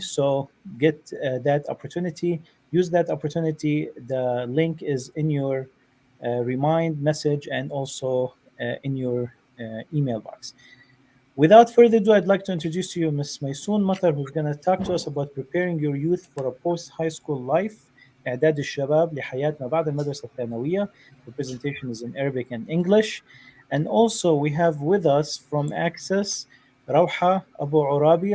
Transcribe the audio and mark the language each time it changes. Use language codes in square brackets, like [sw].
[en] So get that opportunity, use that opportunity. The link is in your remind message and also in your email box. Without further ado, I'd like to introduce to you Ms. Maysoon Mattar, who's going to talk to us about preparing your youth for a post-high school life. [ar] إعداد الشباب لحياة ما بعد المدرسة الثانوية. [en] The presentation is in Arabic and English. And also we have with us from Access, Rauha Abu Urabi.